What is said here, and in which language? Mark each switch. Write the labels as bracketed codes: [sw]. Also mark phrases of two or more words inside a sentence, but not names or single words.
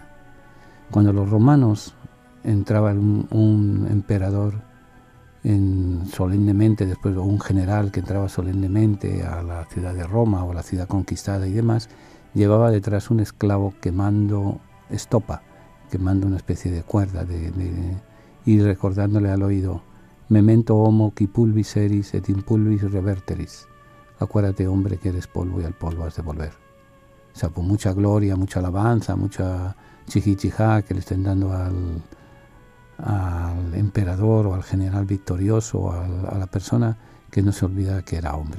[es] Cuando los romanos entraba un emperador solemnemente, después o un general que entraba solemnemente a la ciudad de Roma o a la ciudad conquistada y demás, llevaba detrás un esclavo quemando estopa, quemando una especie de cuerda y recordándole al oído: [la] memento homo qui pulvis eris et in pulvis reverteris. [es] Acuérdate, hombre, que eres polvo y al polvo has de volver. O sea, con mucha gloria, mucha alabanza, mucha chijichijá que le estén dando al emperador o al general victorioso o a la persona, que no se olvida que era hombre.